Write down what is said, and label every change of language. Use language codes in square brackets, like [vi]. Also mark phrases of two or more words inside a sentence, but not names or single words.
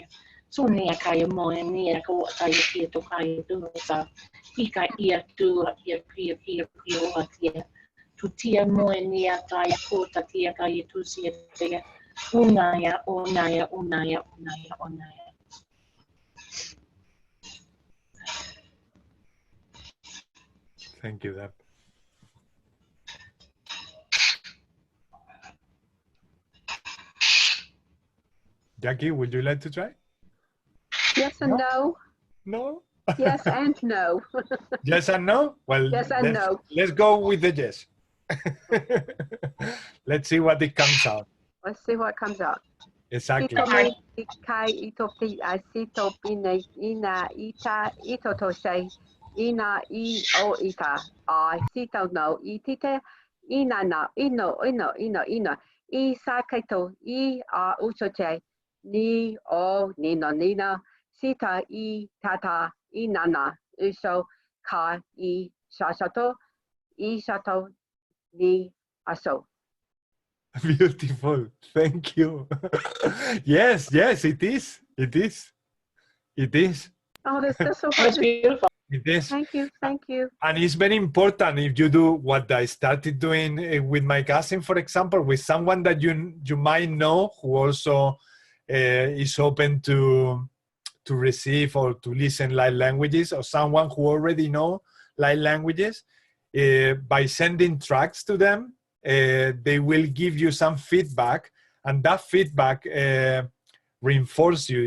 [en] So nia kai o moe, nia ko a tai o tia to kai o tu sa. Ika ia tu a ia kia kia kia o a tia. Tu tia moe nia tai ko ta tia kai tu sia tia. Unaya, unaya, unaya, unaya, unaya. Thank you, Deb. Jackie, would you like to try? Yes and no. No? Yes and no. Yes and no? Well, Yes and no. let's go with the yes. Let's see what it comes out. Let's see what comes out. Exactly. Ito me kai ito pi asito pine ina ita ito to say ina I o ita I sito no itite ina na ino I sakaito I a usote ni o nino nina sita I tata inana uso ka I sasato I sato ni aso. Beautiful. Thank you. Yes, yes, it is. It is. It is. Oh, that's so That's good. beautiful. It is. Thank you, thank you. And it's very important if you do what I started doing with my cousin, for example, with someone that you might know who also is open to receive or to listen light languages, or someone who already know light languages, by sending tracks to them, they will give you some feedback, and that feedback reinforces you.